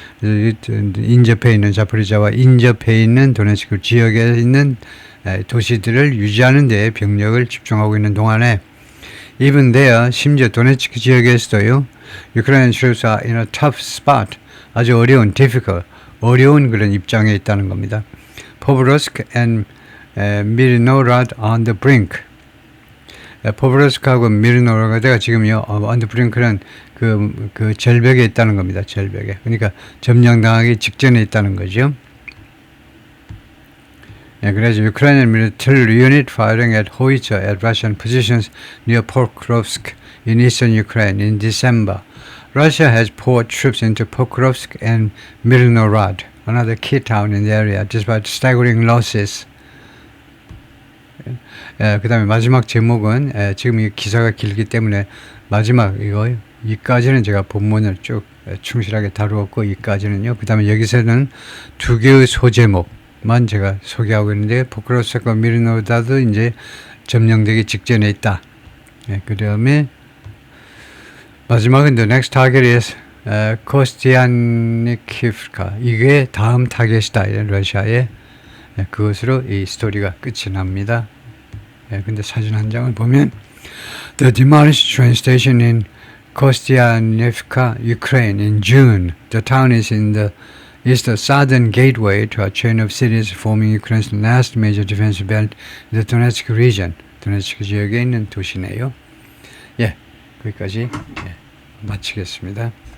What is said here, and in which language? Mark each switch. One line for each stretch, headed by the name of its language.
Korean: 인접해 있는 자포리자와 인접해 있는 도네츠크 지역에 있는 도시들을 유지하는 데 병력을 집중하고 있는 동안에
English: even there,
Korean: 심지어 도네츠크 지역에서도요,
English: Ukrainian troops are in a tough spot,
Korean: 아주 어려운 그런 입장에 있다는 겁니다.
English: Povorosk and Mirnorod on the brink.
Korean: 포브로스크하고 미르노르가드가 지금요,
English: on the brink
Korean: 는 그 절벽에 있다는 겁니다. 절벽에. 그러니까 점령당하기 직전에 있다는 거죠.
English: 그래서 Ukrainian military unit firing at Hoicha at Russian positions near Pokrovsk in eastern Ukraine in December. Russia has poured troops into Pokrovsk and Mirnorod, another key town in the area, despite staggering losses.
Korean: 그 다음에 마지막 제목은 지금 이 기사가 길기 때문에 마지막 이까지는 제가 본문을 쭉 충실하게 다루었고 이까지는요. 그 다음에 여기서는 두 개의 소제목만 제가 소개하고 있는데 포크로스크와 미르노다도 이제 점령되기 직전에 있다.
English: 그 다음에 마지막은 the next target is 코스티안니키프카.
Korean: 이게 다음 타겟이다. 러시아의 그것으로 이 스토리가 끝이 납니다. 근데 사진 한 장을 보면
English: The demolished train station in Kostyantynivka, Ukraine in June. The town is the southern gateway to a chain of cities forming Ukraine's last major defensive belt in the Donetsk region.
Korean: 도네츠크 지역에 있는 도시네요. 거기까지 마치겠습니다.